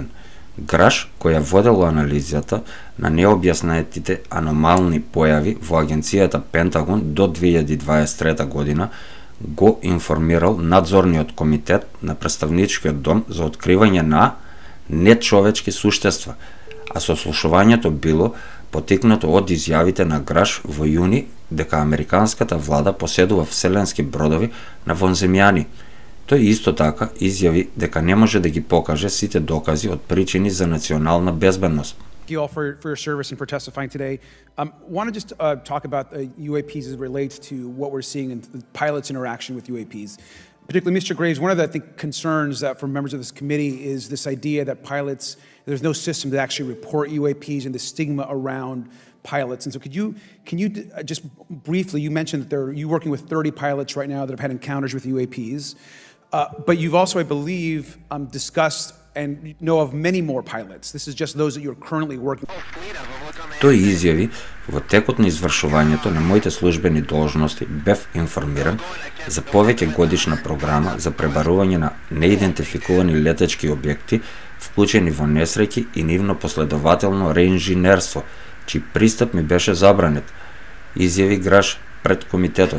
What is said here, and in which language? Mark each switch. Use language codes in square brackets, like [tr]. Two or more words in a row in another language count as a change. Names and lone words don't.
[mk] Граш, која водела анализата на необјаснетите аномални појави во агенцијата Пентагон до 2023 година, го информирал надзорниот комитет на представничкиот дом за откривање на нечовечки суштества, а сослушувањето било потикнато од изјавите на Граш во јуни дека Американската влада поседува вселенски бродови на вонземјани. Тој исто така изјави дека не може да ги покаже сите докази од причини за национална безбедност. [en] Thank you all for your service and for testifying today. Want to just talk about UAPs as it relates to what we're seeing in the pilots' interaction with UAPs. Particularly, Mr. Graves, one of the concerns that for members of this committee is this idea that pilots, there's no system to actually report UAPs and the stigma around pilots. And so can you just briefly, you mentioned that you're working with 30 pilots right now that have had encounters with UAPs, but you've also, I believe, discussed and know of many more pilots. This is just those that you're currently working with. [mk] Тој изјави, во текот на извршувањето на моите службени должности бев информиран за повеќе годишна програма за пребарување на неидентификувани летачки објекти, вклучени во несреќи и нивно последователно реинженерство, чиј пристап ми беше забранет, изјави Граш пред комитетот.